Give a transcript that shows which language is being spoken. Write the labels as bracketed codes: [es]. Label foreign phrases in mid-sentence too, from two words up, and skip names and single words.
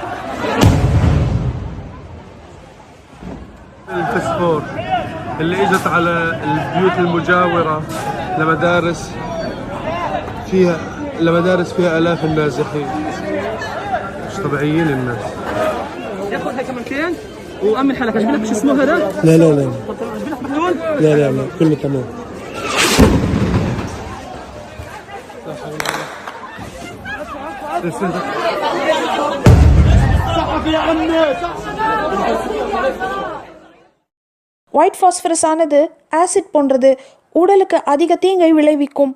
[ar] الفسفور اللي اجت على البيوت المجاورة لمدارس فيها آلاف النازحين. مش طبيعيين الناس. ياخذها كمان كيان وأمن حالك. أجيب لك شو اسمه هذا؟ لا لا كله تمام. [en] white phosphorus [ta] ஆனது ஆசிட் போன்றது, உடலுக்கு அதிக தீங்கை விளைவிக்கும்.